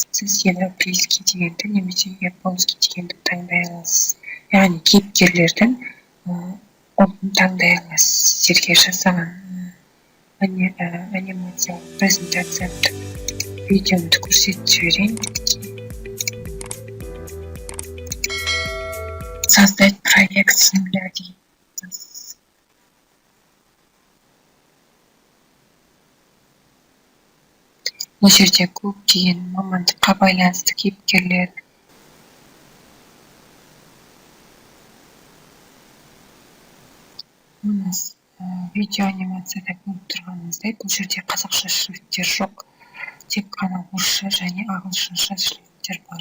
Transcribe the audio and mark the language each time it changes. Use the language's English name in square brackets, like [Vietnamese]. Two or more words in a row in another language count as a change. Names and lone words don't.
[Kazakh] Сіз европейский дегенді немесе японский дегенді таңдай аласыз. Яғни кейіпкерлердің ұлтын таңдай аласыз. Сіздерге жасаған анимациялық презентациямды, видеомды көрсетіп жіберейін. [Russian] Создать проект с нуля деген. [Kazakh] Бұл жерде көптеген мамандыққа байланысты кейіпкерлер. Видео анимацияда көріп тұрғанымыздай, бұл жерде қазақша шрифттер жоқ, тек қана орысша және ағылшынша шрифттер бар.